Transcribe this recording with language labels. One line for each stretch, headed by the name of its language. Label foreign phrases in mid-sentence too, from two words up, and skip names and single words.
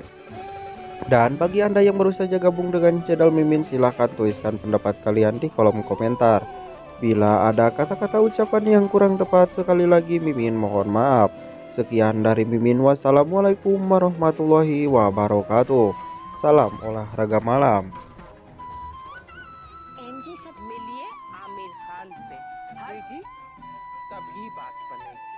Indonesian: Dan bagi anda yang baru saja gabung dengan channel Mimin, silahkan tuliskan pendapat kalian di kolom komentar. Bila ada kata-kata ucapan yang kurang tepat, sekali lagi Mimin mohon maaf. Sekian dari Mimin, wassalamualaikum warahmatullahi wabarakatuh. Salam olahraga malam.
Hindi: मिलिए आमिर खान से हर तभी बात बनेगी।